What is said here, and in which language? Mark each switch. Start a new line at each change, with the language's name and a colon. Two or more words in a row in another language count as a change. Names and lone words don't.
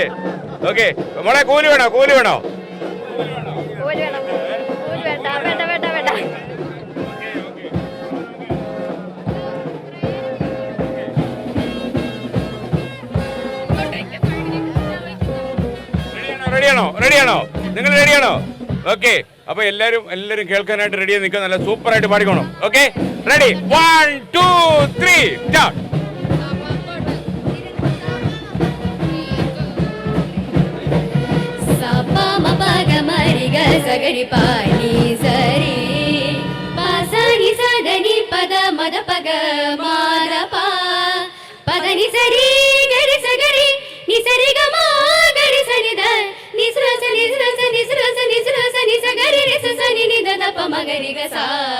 Malayalam: ഓക്കെ, മോളെ കൂലി വേണോ? കൂലി വേണോ? റെഡിയാണോ? റെഡിയാണോ? നിങ്ങൾ റെഡിയാണോ? ഓക്കെ, അപ്പൊ എല്ലാരും കേൾക്കാനായിട്ട് റെഡിയായി നിൽക്കുക. നല്ല സൂപ്പർ ആയിട്ട് പാടിക്കോണം. ഓക്കെ, റെഡി? 1 2 3 സ്റ്റാർട്ട്. సగరి పాని సరి పాసని సదని పద మద పగ మార పా పదని సరి గరి సగరి ని సరి గ మా గరి సని ద ని సురస ని సురస ని సురస ని సురస ని సగరి రి సని ని ద ప మగరి గ సా